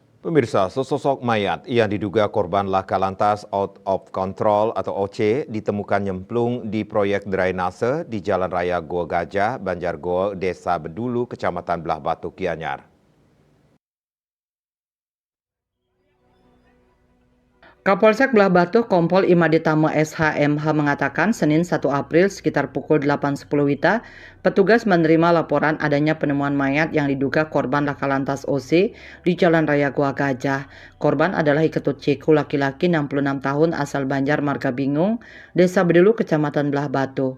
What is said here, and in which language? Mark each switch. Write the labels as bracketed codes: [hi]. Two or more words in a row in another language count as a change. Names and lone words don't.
[id] Pemirsa, sesosok mayat yang diduga korban laka lantas [en] out of control [id] atau OC ditemukan nyemplung di proyek drainase di Jalan Raya Goa Gajah, Banjargoa, Desa Bedulu, Kecamatan Belah Batu, Gianyar. Kapolsek Belah Batu Kompol Imaditama SHMH mengatakan Senin 1 April sekitar pukul 8.10 WITA, petugas menerima laporan adanya penemuan mayat yang diduga korban laka lantas OC di Jalan Raya Goa Gajah. Korban adalah Iketut Ceku laki-laki 66 tahun asal Banjar Marga Bingung, Desa Bedulu, Kecamatan Belah Batu.